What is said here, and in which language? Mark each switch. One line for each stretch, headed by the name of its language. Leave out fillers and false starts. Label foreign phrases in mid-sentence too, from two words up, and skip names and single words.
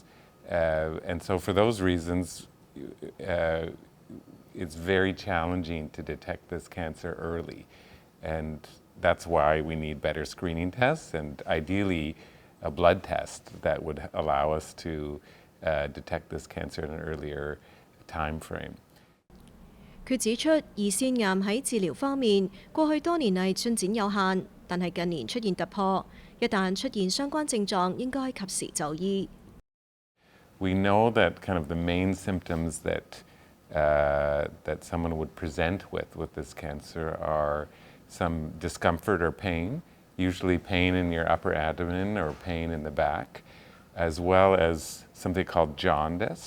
English: And so for those reasons, it's very challenging to detect this cancer early. And that's why we need better screening tests and ideally a blood test that would allow us to detect this cancer in an earlier time frame.
Cantonese: 佢指出，胰腺癌喺治療方面，過去多年嚟進展有限，但係近年出現突破。一旦出現相關症狀，應該及時就醫。
English: We know that kind of the main symptoms that someone would present with this cancer are some discomfort or pain, usually pain in your upper abdomen or pain in the back, as well as something called jaundice.